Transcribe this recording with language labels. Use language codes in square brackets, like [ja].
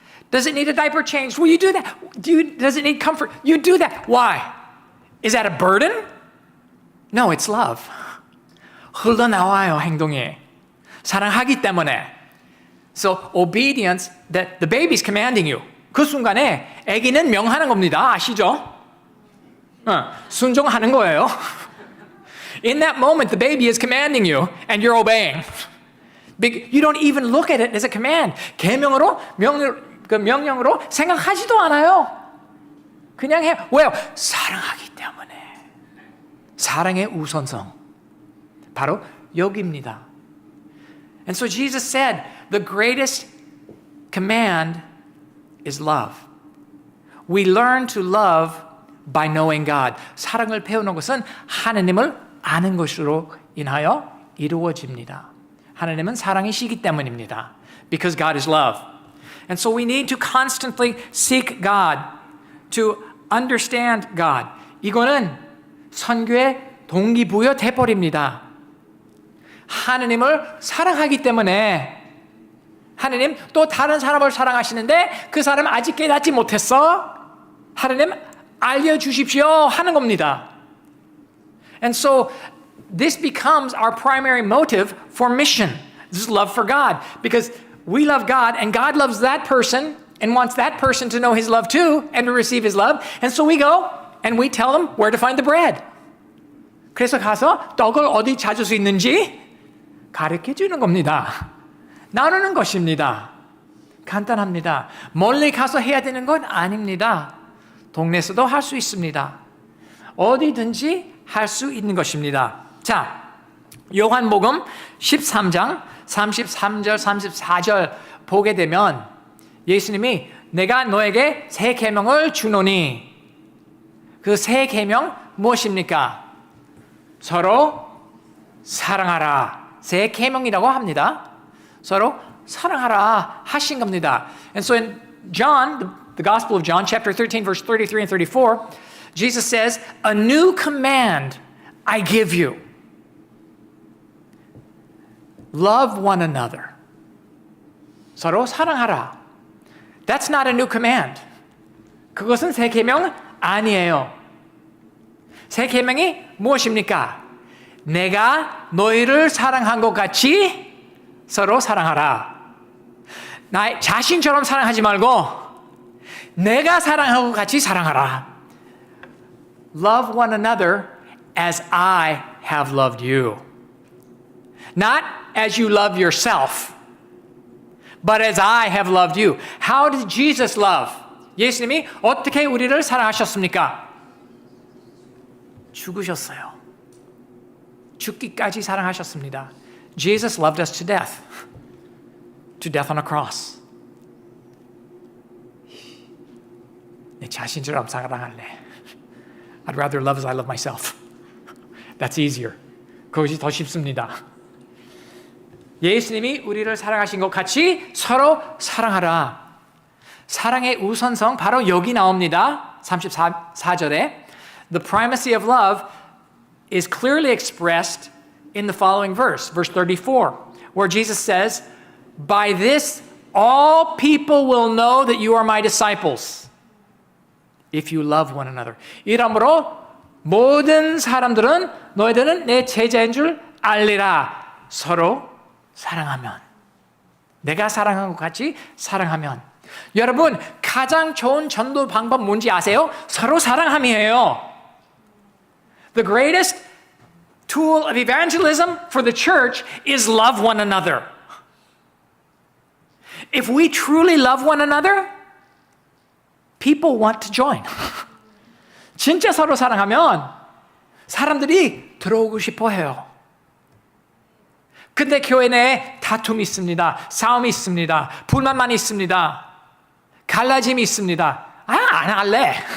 [en] Does it need a diaper change? Well, you do that. Does it need comfort? You do that. Why? Is that a burden? No, it's love. [ko] 흘러나와요, 행동이. 사랑하기 때문에. [en] So obedience, that the baby's commanding you. [ko] 그 순간에 아기는 명하는 겁니다. 아시죠? 순종하는 거예요. [en] In that moment, the baby is commanding you and you're obeying. You don't even look at it as a command. [ko] 계명으로, 명령으로 생각하지도 않아요. 그냥 해. 왜요? 사랑하기 때문에. 사랑의 우선성. 바로 여기입니다. [en] And so Jesus said, the greatest command is love. We learn to love by knowing God. [ko] 사랑을 배우는 것은 하나님을 아는 것으로 인하여 이루어집니다. 하나님은 사랑이시기 때문입니다. [en] Because God is love. And so we need to constantly seek God, to understand God. [ko] 이거는 선교의 동기부여 돼버립니다. 하나님을 사랑하기 때문에 하나님 또 다른 사람을 사랑하시는데 그 사람 아직 깨닫지 못했어? 하나님 알려주십시오 하는 겁니다. [en] And so this becomes our primary motive for mission. This is love for God. Because we love God and God loves that person and wants that person to know his love too and to receive his love. And so we go and we tell them where to find the bread. [ko] 그래서 가서 떡을 어디 찾을 수 있는지 가르쳐 주는 겁니다. 나누는 것입니다. 간단합니다. 멀리 가서 해야 되는 건 아닙니다. 동네에서도 할 수 있습니다. 어디든지 할 수 있는 것입니다. 자, 요한복음 13장 33절 34절 보게 되면 예수님이 내가 너에게 새 계명을 주노니 그 새 계명 무엇입니까? 서로 사랑하라. 새 계명이라고 합니다. 서로 사랑하라 하신 겁니다. [en] And so in John, the Gospel of John, chapter 13, verse 33 and 34, Jesus says, "A new command I give you. Love one another." [ko] 서로 사랑하라. [en] That's not a new command. [ko] 그것은 새 계명 아니에요. 새 계명이 무엇입니까? 내가 너희를 사랑한 것 같이 서로 사랑하라. 나 자신처럼 사랑하지 말고 내가 사랑하고 같이 사랑하라. [en] Love one another as I have loved you. Not as you love yourself, but as I have loved you. How did Jesus love? [ko] 예수님이 어떻게 우리를 사랑하셨습니까? 죽으셨어요. 죽기까지 사랑하셨습니다. [en] Jesus loved us to death on a cross. [ko] 내 자신처럼 사랑할래. [en] I'd rather love as I love myself. That's easier. [ko] 그것이 더 쉽습니다. 예수님이 우리를 사랑하신 것 같이 서로 사랑하라. 사랑의 우선성 바로 여기 나옵니다. 34절에 [en] The primacy of love is clearly expressed in the following verse 34, where Jesus says, "By this all people will know that you are my disciples, if you love one another." [ko] 이러므로 모든 사람들은 너희들은 내 제자인 줄 알리라. 서로 사랑하면, 내가 사랑한 것 같이 사랑하면. 여러분, 가장 좋은 전도 방법 뭔지 아세요? 서로 사랑함이에요. [en] The greatest tool of evangelism for the church is love one another. If we truly love one another, people want to join. [ko] 진짜 서로 사랑하면 사람들이 들어오고 싶어 해요. 근데 교회 내에 다툼이 있습니다. 싸움이 있습니다. 불만만 있습니다. 갈라짐이 있습니다. 안 할래.